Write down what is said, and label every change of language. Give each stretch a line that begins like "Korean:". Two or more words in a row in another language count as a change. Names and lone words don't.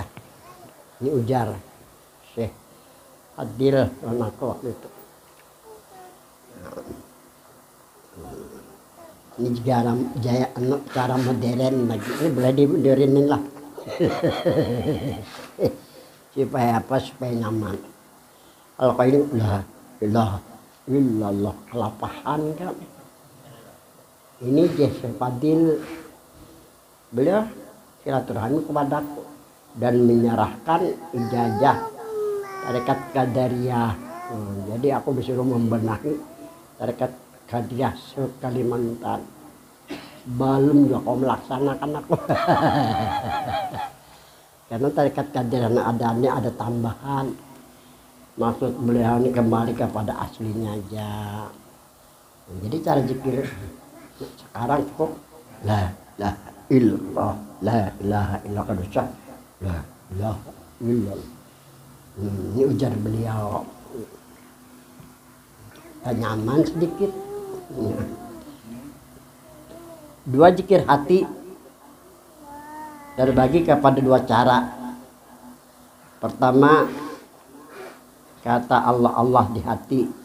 Indonesian: Ini ujar Syekh Fadil anakku waktu itu. Ini juga cara modern lagi. Ini boleh dimodernin lah. Supaya apa? Supaya nyaman. Kalau kayak ini
Arabic: la ilaha illallah,
Indonesian: kelapahan kan. Ini Syekh Fadil, beliau silaturahmi kepadaku dan menyerahkan ijazah tarekat Qadariyah. Jadi aku disuruh membenahi tarekat Qadariyah se-Kalimantan. Belum juga kau melaksanakan aku. Karena tarekat Qadariyah adanya ada tambahan. Maksud beliau ini kembali kepada aslinya aja. Jadi cara zikir sekarang cukup
Arabic: la ilaha illallah, la ilaha illallah, la ilaha illallah.
Indonesian: Ini ujar beliau. Nyaman sedikit. Dua zikir hati terbagi kepada dua cara. Pertama, kata Allah Allah di hati.